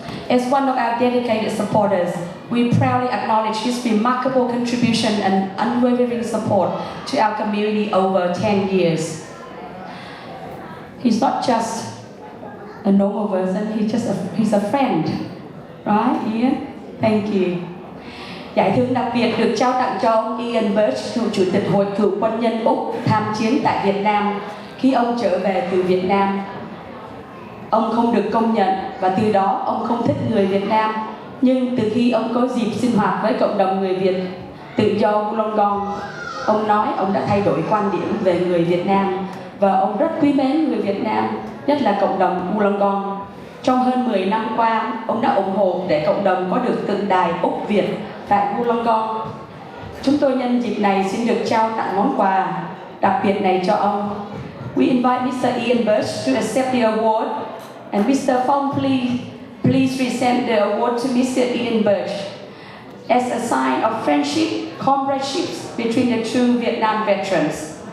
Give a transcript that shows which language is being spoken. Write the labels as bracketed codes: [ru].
[en] As one of our dedicated supporters, we proudly acknowledge his remarkable contribution and unwavering support to our community over 10 years. He's not just a normal person, he's a friend. Right, Ian? Thank you. [vi] Giải thưởng đặc biệt được trao tặng cho ông Ian Birch, cựu chủ tịch Hội Cựu quân nhân Úc tham chiến tại Việt Nam khi ông trở về từ Việt Nam. Ông không được công nhận và từ đó ông không thích người Việt Nam. Nhưng từ khi ông có dịp sinh hoạt với cộng đồng người Việt tự do Wollongong, ông nói ông đã thay đổi quan điểm về người Việt Nam và ông rất quý mến người Việt Nam, nhất là cộng đồng Wollongong. Trong hơn 10 năm qua, ông đã ủng hộ để cộng đồng có được tượng đài Úc Việt tại Wollongong. Chúng tôi nhân dịp này xin được trao tặng món quà đặc biệt này cho ông. [en] We invite Mr. Ian Birch to accept the award, and Mr. Phong, please present the award to Mr. Ian Birch as a sign of friendship, comradeship between the two Vietnam veterans.